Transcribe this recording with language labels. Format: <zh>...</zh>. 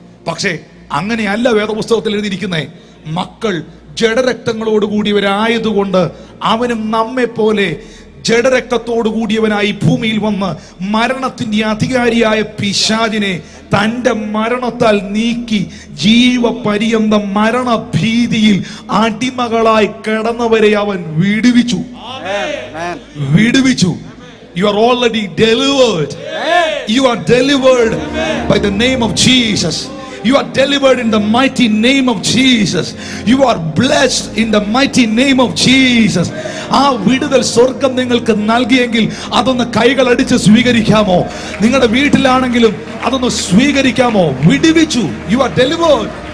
<ml>പക്ഷേ അങ്ങനെയല്ല വേദപുസ്തകത്തിൽ എഴുതിയിരിക്കുന്നേ. മക്കൾ ജഡരക്തങ്ങളോട് കൂടിയവരായതുകൊണ്ട് അവനും നമ്മെ പോലെ ജഡരക്തത്തോടു കൂടിയവനായി ഭൂമിയിൽ വന്ന് മരണത്തിന്റെ അധികാരിയായ പിശാചിനെ തന്റെ മരണത്താൽ നീക്കി ജീവപര്യന്തം മരണഭീതിയിൽ അടിമകളായി കിടന്നവരെ അവൻ വിടുവിച്ചു. വിടുവിച്ചു.</ml> <en>You are already delivered. You are delivered by the name of Jesus. You are delivered in the mighty name of Jesus. You are blessed in the mighty name of Jesus.</en> <ml>ആ വിടുതൽ സ്വർഗം നിങ്ങൾക്ക് നൽകിയെങ്കിൽ അതൊന്ന് കൈകൾ അടിച്ച് സ്വീകരിക്കാമോ? നിങ്ങളുടെ വീട്ടിലാണെങ്കിലും അതൊന്ന് സ്വീകരിക്കാമോ? വിടുവിച്ചു.</ml> <en>You are delivered.</en>